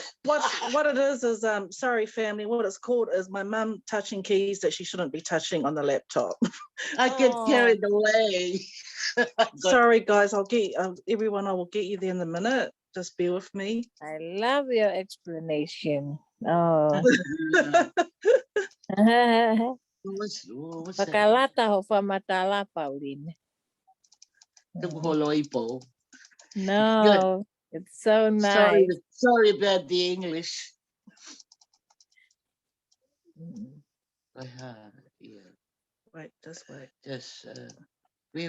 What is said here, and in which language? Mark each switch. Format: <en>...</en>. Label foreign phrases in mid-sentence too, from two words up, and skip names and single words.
<en>what it is sorry family, what it's called is my mum touching keys that she shouldn't be touching on the laptop. I get carried away. Sorry guys, I'll get everyone, I will get you there in a minute. Just bear with me. I love your explanation. Oh. What's that?</en> <to>Pakalata ho matala, Pauline.</to> <en>The holoipo. No, it's so nice. Sorry about the English. Yeah. Wait, just wait. Just where</en>